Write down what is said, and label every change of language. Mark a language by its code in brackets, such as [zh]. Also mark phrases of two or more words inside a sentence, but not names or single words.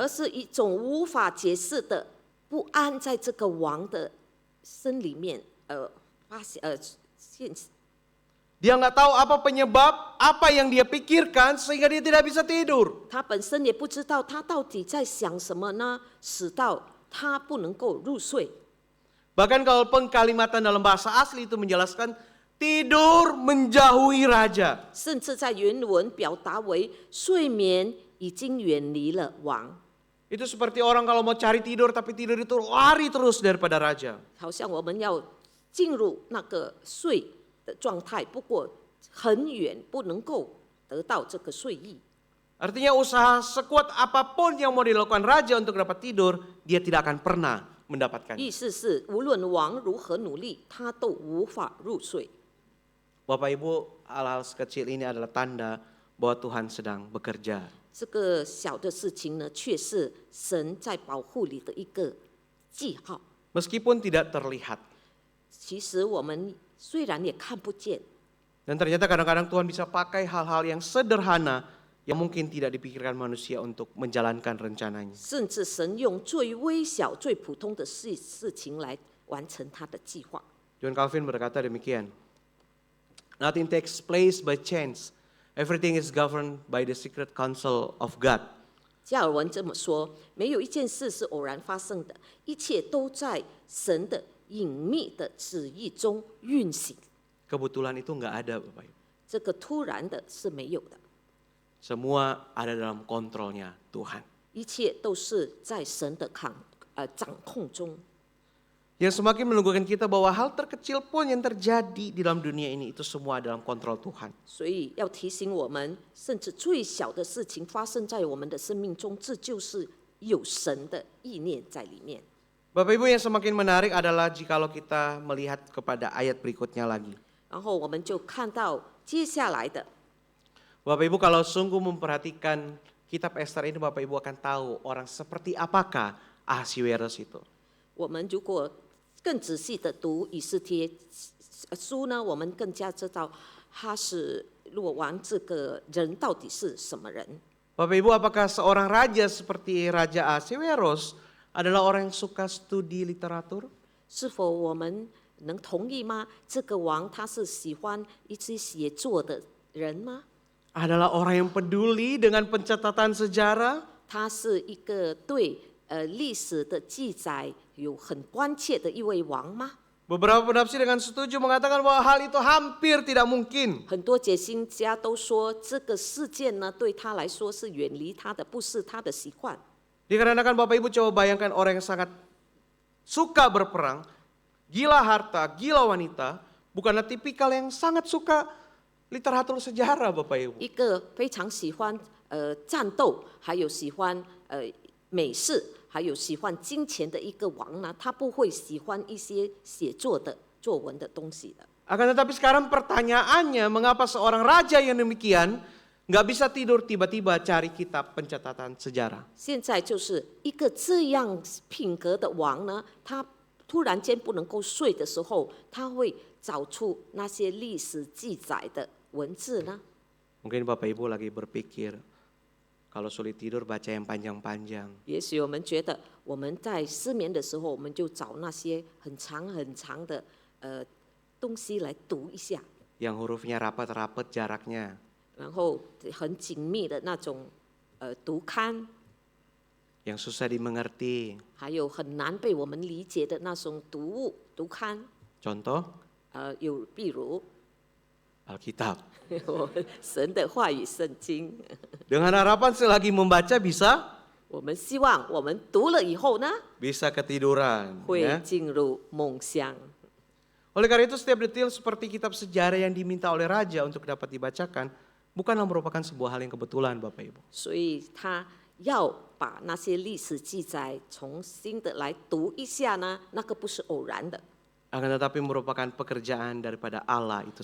[zh] 而是一种无法解释的不安，在这个王的身里面，现 [id] Dia nggak tahu apa penyebab, apa yang dia pikirkan sehingga dia tidak bisa tidur. [zh] 他本身也不知道他到底在想什么呢，使到他不能够入睡。 [id] Bahkan kalau pengkalimatan dalam bahasa asli itu menjelaskan tidur menjauhi raja. [zh] 甚至在原文表达为睡眠已经远离了王， [id] Itu seperti orang kalau mau cari tidur tapi tidur itu lari terus daripada raja. [zh] 好像我们要进入那个睡的状态，不过很远，不能够得到这个睡意。 [id] Artinya usaha sekuat apapun yang mau dilakukan raja untuk dapat tidur, dia tidak akan pernah mendapatkan. [zh] 意思是，无论王如何努力，他都无法入睡。 [id] Bapak Ibu, hal-hal sekecil ini adalah tanda bahwa Tuhan sedang bekerja. [zh] 这个小的事情呢，却是神在保护你的一个记号。 [id] Meskipun tidak terlihat. [zh] 其实我们虽然也看不见， [id] Dan ternyata kadang-kadang Tuhan bisa pakai hal-hal yang sederhana yang mungkin tidak dipikirkan manusia untuk menjalankan rencananya. [zh] 甚至神用最微小、最普通的事情来完成他的计划。 [id] John Calvin berkata demikian. [en] Nothing takes place by chance. Everything is governed by the secret counsel of God. [zh] 加尔文这么说：没有一件事是偶然发生的，一切都在神的隐秘的旨意中运行。 [id] Kebetulan itu nggak ada Bapak Ibu. [zh] 这个突然的是没有的， [id] Semua ada dalam kontrolnya Tuhan. [zh] 一切都是在神的掌控中。 [id] Yang semakin menunjukkan kita bahwa hal terkecil pun yang terjadi di dalam dunia ini itu semua dalam kontrol Tuhan. [zh] 所以要提醒我们，甚至最小的事情发生在我们的生命中，这就是有神的意念在里面。 [id] Bapak Ibu, yang semakin menarik adalah jikalau kita melihat kepada ayat berikutnya lagi. [zh] 然后我们就看到接下来的， [id] Bapak Ibu kalau sungguh memperhatikan kitab Ester ini, Bapak Ibu akan tahu orang seperti apakah Ahasiweros itu. [zh] 我们如果更仔细的读以斯帖书呢，我们更加知道哈史洛王这个人到底是什么人。 [id] Bapak Ibu, apakah seorang raja seperti Raja Ahasiweros adalah orang yang suka studi literatur? [zh] 是否我们能同意吗？这个王他是喜欢一些写作的人吗？ [id] Adalah orang yang peduli dengan pencatatan sejarah? [zh] 他是一个对历史的记载有很关切的一位王吗？ [id] Beberapa penafsir dengan setuju mengatakan bahwa hal itu hampir tidak mungkin. [zh] 很多解经家都说，这个事件呢，对他来说是远离他的，不是他的习惯。 [id] Dikarenakan Bapak Ibu coba bayangkan orang yang sangat suka berperang, gila harta, gila wanita, bukanlah tipikal yang sangat suka literatur sejarah Bapak Ibu. [zh] 一个非常喜欢战斗，还有喜欢美事，还有喜欢金钱的一个王呢，他不会喜欢一些写作的作文的东西的。 [id] Akan tetapi sekarang pertanyaannya, mengapa seorang raja yang demikian nggak bisa tidur tiba-tiba cari kitab pencatatan sejarah? [zh] 现在就是一个这样品格的王呢，他突然间不能够睡的时候，他会找出那些历史记载的文字呢？ [id] Mungkin Bapak Ibu lagi berpikir, kalau sulit tidur baca yang panjang-panjang. [zh] 也许我们觉得我们在失眠的时候，我们就找那些很长很长的东西来读一下， [id] Yang hurufnya rapat-rapat jaraknya. [zh] 然后很紧密的那种读刊， [id] Yang susah dimengerti. [zh] 还有很难被我们理解的那种读物读刊。 [id] Contoh, [zh] 有比如 [id] Alkitab. [zh] 我们神的话语圣经。 [id] Dengan harapan selagi membaca bisa [zh] 我们希望我们读了以后呢， [id] ketiduran. [zh] 会 [id] Ya. [zh] 进入梦乡。 [id] Oleh karena itu setiap detail seperti kitab sejarah yang diminta oleh raja untuk dapat dibacakan bukanlah merupakan sebuah hal yang kebetulan Bapak Ibu. [zh] 所以他要把那些历史记载重新的来读一下呢，那个不是偶然的， [id] Akan tetapi merupakan pekerjaan daripada Allah itu